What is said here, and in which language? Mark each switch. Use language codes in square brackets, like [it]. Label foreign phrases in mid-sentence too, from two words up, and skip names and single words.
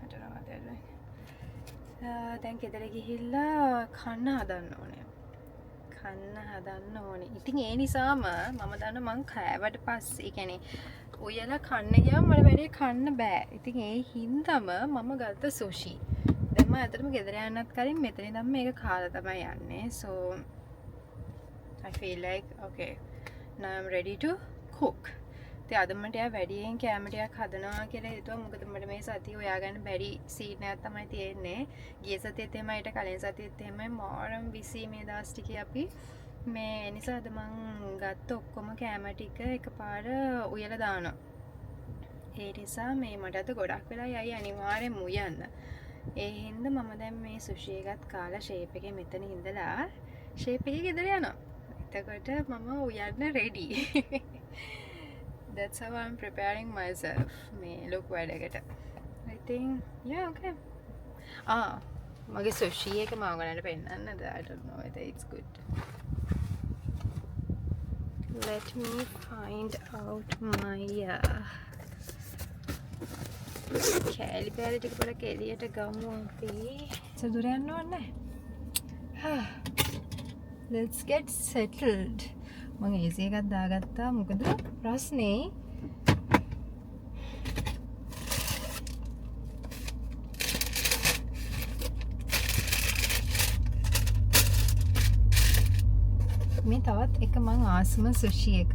[si] දැන් ගෙදර ගිහිල්ලා කන්න හදන්න ඕනේ. කන්න හදන්න ඕනේ. ඉතින් ඒ නිසාම මම දන්න මං කෑවට පස්සේ ඒ කියන්නේ උයලා කන්න ගියාම මට වැඩි කන්න බෑ. ඉතින් ඒ හින්දාම මම ගත්ත සුෂි. දැන් මම ඇත්තටම ගෙදර යන්නත් කලින් මෙතන ඉඳන් මේක කාලා තමයි යන්නේ. [en] So I feel like okay. Now I'm ready to cook. [si] ඉතින් අද මට වැඩියෙන් කැම ටිකක් හදනවා කියලා හිතුවා. මොකද මට මේ සතිය හොයාගන්න බැරි සීන් එකක් තමයි තියෙන්නේ. ගිය සතියේත් එහෙමයි ඊට කලින් සතියේත් එහෙමයි මාරම් බිසි මේ දවස් ටිකේ අපි මේ නිසා අද මං ගත්ත ඔක්කොම කැම ටික එකපාර උයලා දානවා. ඒ නිසා මේ මට අද ගොඩක් වෙලා යයි අනිවාර්යෙන්ම උයන්න. ඒ හින්දා මම දැන් මේ සුෂි එකත් කාලා ෂේප් එකේ මෙතන ඉඳලා ෂේප් එකේ ගෙදර යනවා. එතකොට මම උයන්න ready. [en] That's how I'm preparing myself. [si] මේ look වැඩකට. [en] I think yeah okay. [si] මගේ සුෂි එක මම ඔයගලන්ට පෙන්නන්නද? [en] I don't know whether it's good. Let me find out my [si] කෑලි පෑලි ටික පොඩක් එළියට ගමු අපි. සුදුර යන්න ඕනේ. [en] Let's get settled. [si] මම AC එකක් දාගත්තා. මොකද ප්‍රශ්නේ මේ තවත් එක මං ආසම සුෂි එකක්.